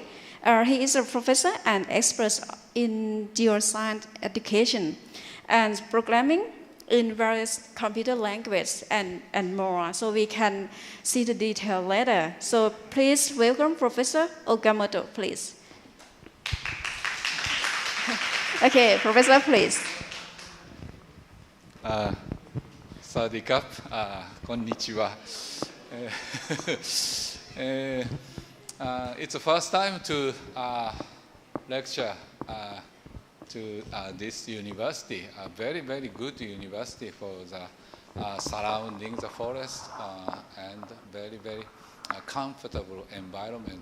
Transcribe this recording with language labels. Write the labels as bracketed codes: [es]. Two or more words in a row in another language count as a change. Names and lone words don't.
[en] He is a professor and expert in geoscience education and programming in various computer languages and more. So we can see the detail later. So please welcome Professor Okamoto, please. Okay, Professor, please. [th] สวัสดีครับ [en] こんにちは It's the first time to lecture to this university, a very, very good university for the surrounding the forest and very, very comfortable environment.